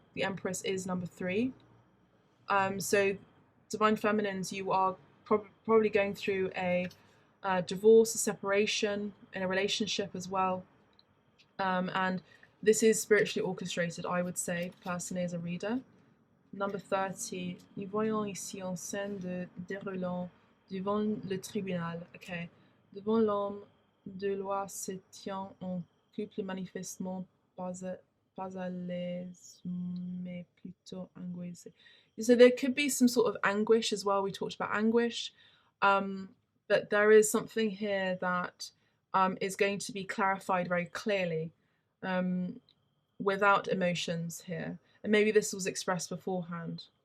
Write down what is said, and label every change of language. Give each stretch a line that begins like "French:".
English: The Empress is number 3. So Divine Feminines, you are probably going through a divorce, a separation, in a relationship as well. And this is spiritually orchestrated, I would say, personally, as a reader.
French: Number 30, nous voyons ici en scène de déroulant devant le tribunal.
English: Okay.
French: Devant l'homme de loi se tient en couple manifestement pas à l'aise, mais plutôt angoissé.
English: So there could be some sort of anguish as well. We talked about anguish. But there is something here that is going to be clarified very clearly, without emotions here. And maybe this was expressed beforehand.